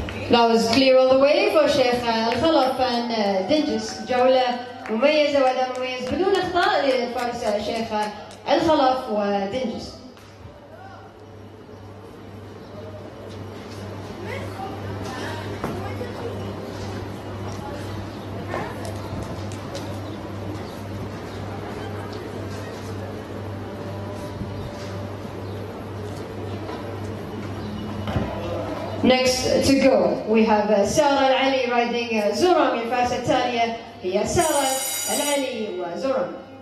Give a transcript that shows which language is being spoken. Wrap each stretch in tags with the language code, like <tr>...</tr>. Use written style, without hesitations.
<en>That was clear all the way for Sheikh al-Khalaf and Dinges.</en> <ar>جولة مميزة وأداء مميز بدون أخطاء لفارس شيخ الخلف ودنجس.</ar> <en>Next to go, we have Sarah Al-Ali riding Zoram.</en> <ar>الفارسة التالية هي سارة العلي وزورام.</ar>